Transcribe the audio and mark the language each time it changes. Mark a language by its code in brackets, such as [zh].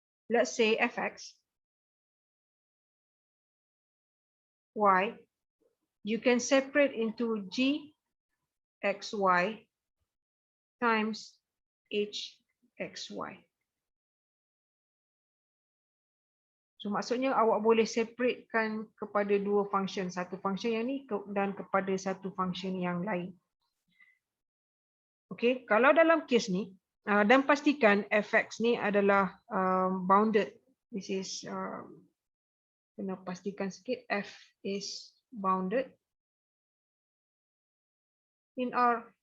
[en] Let's say Fx, Y, you can separate into Gxy times Hxy. [ms] So maksudnya awak boleh separatekan kepada dua function, satu function yang ni dan kepada satu function yang lain. Okey, kalau dalam kes ni dan pastikan fx ni adalah bounded. [en] This is [ms] kena pastikan sikit, [en] f is bounded in R.